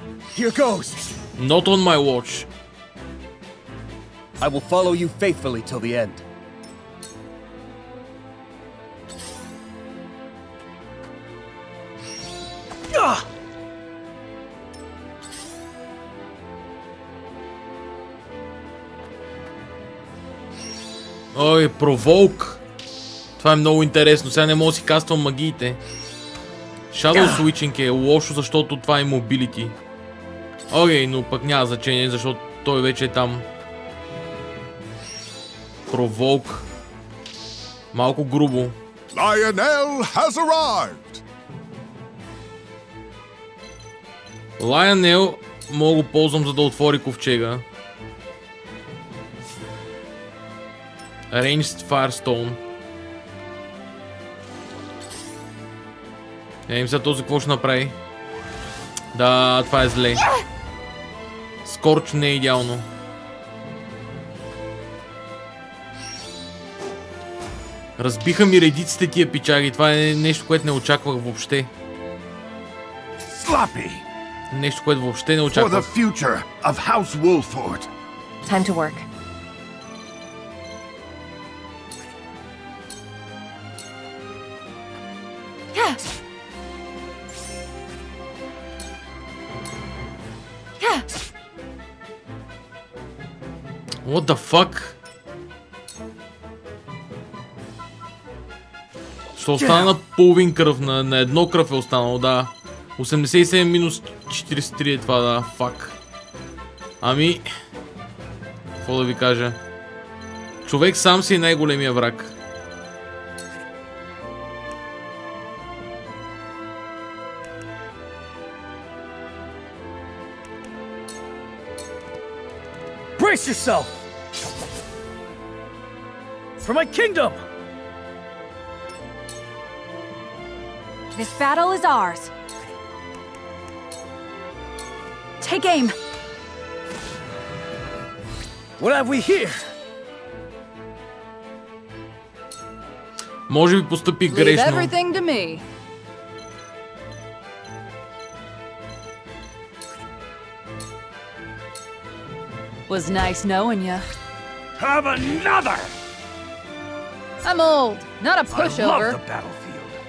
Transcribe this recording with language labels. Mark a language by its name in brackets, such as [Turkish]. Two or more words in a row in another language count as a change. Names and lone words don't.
[English] Here goes. Not on my watch. I will follow you faithfully till the end. [Bulgarian] Ой, проволк. Това е много интересно. Сега не мога да си каствам магиите. Shadow Switching е лошо, защото това е mobility. Окей, но пък няма значение, защото той вече е там. Проволк. Малко грубо. [English] Lionel has arrived. [Bulgarian] Lionel мога го ползвам, за да отвори ковчега. [English] Ranged Firestone. [Bulgarian] Не им сега този какво ще направи. Да, това е зле. Скорч не е идеално. Разбиха ми редиците тия пичаги. Това е нещо, което не очаквах въобще. [English] Sloppy. [Bulgarian] Нещо, което въобще не [English] For the [Bulgarian] очаквах. [English] future of House Wolford. Time to work. What the fuck? [Bulgarian] Ще остана на половин кръв, на едно кръв е останало, да. 87 минус 43 е това, да, фак. Ами... Какво да ви кажа? Човек сам си е най-големия враг. [English] Brace yourself! For my kingdom! This battle is ours. Take aim. What have we here? [Bulgarian] Може би постъпих [English] Leave [Bulgarian] грешно. [English] everything to me. Was nice knowing you. Have another! I'm old, not a I love pushover. the battlefield.